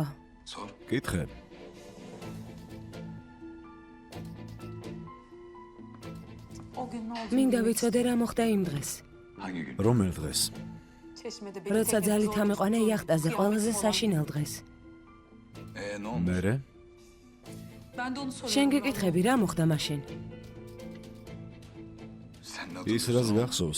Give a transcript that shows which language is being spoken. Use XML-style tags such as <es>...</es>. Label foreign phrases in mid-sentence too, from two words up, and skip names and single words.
<ka>კითხე.</ka> <tr>O gün ne oldu?</tr> <ka>მინდა ვიცოდე რა მოხდა იმ დღეს. რომელ დღეს?</ka> <tr>Çeşmede</tr> <ka>როცა ძალით ამიყვანა იახტაზე ყველაზე საშინელ დღეს. მერე?</ka> <tr>Ben de onu soruyorum.</tr> <ka>შენ გეკითხები რა მოხდა მაშინ? ის რას გახსოვს?</ka>